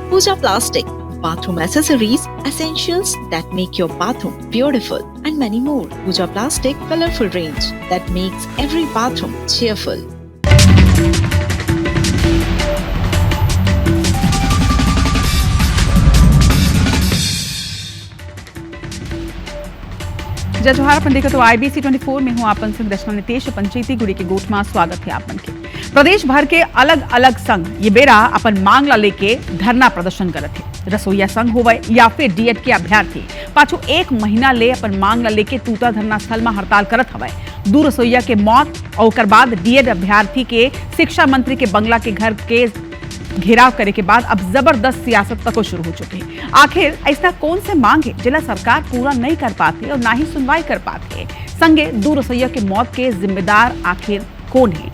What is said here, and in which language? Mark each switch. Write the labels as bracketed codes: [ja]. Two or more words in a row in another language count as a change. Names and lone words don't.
[en] Pooja Plastic, bathroom accessories, essentials that make your bathroom beautiful, and many more. Pooja Plastic colorful range that makes every bathroom cheerful. [hne] जय जोहार अपन देखो तो IBC 24 में हूं आपन संग रचना नितेश पंचायती गुड़ी के गोठ में स्वागत है आपन के। प्रदेश भर के अलग अलग संघ ये बेरा अपन मांग ला लेके धरना प्रदर्शन करत है। रसोईया संघ होवे या फिर डीएड के अभ्यर्थी पाछो 1 महीना ले अपन मांग ला लेके तूता धरना स्थल में हड़ताल करत हवे। 2 रसोईया के मौत और ओकर बाद डीएड अभ्यर्थी के शिक्षा मंत्री के बंगला के घर के घेराव करे के बाद अब जबरदस्त सियासत तक शुरू हो चुके हैं। आखिर ऐसा कौन से मांग है जिला सरकार पूरा नहीं कर पाती और ना ही सुनवाई कर पाती? संगे 2 रसोईया के मौत के जिम्मेदार आखिर कौन है?